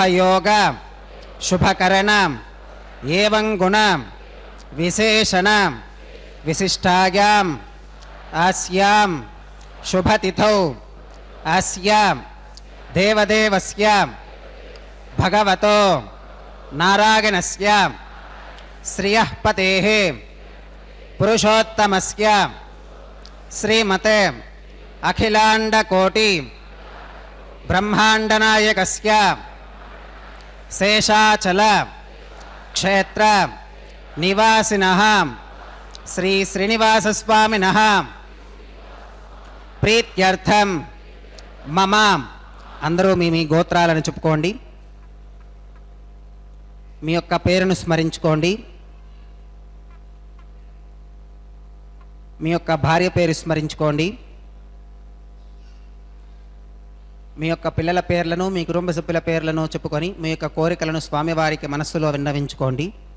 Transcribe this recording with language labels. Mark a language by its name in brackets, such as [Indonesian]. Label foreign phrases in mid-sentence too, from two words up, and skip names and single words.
[Sanskrit] योग शुभकरण एवं गुण विशेषण विशिष्टायाम् अस्यां शुभतिथौ अस्यां देवदेवस्य भगवतो नारायणस्य श्रियः पतेः पुरुषोत्तमस्य श्रीमते अखिलाण्डकोटि ब्रह्माण्डनायकस्य शेषाचल क्षेत्र निवासिनः श्री श्रीनिवासस्वामिनः प्रीत्यर्थं మమ. [Telugu] అందరూ మీ గోత్రాలను చెప్పుకోండి. మీ యొక్క పేరును స్మరించుకోండి. మీ యొక్క భార్య పేరు స్మరించుకోండి. మీ యొక్క పిల్లల పేర్లను మీ కుటుంబ సభ్యుల పేర్లను చెప్పుకొని మీ యొక్క కోరికలను స్వామివారికి మనస్సులో విన్నవించుకోండి.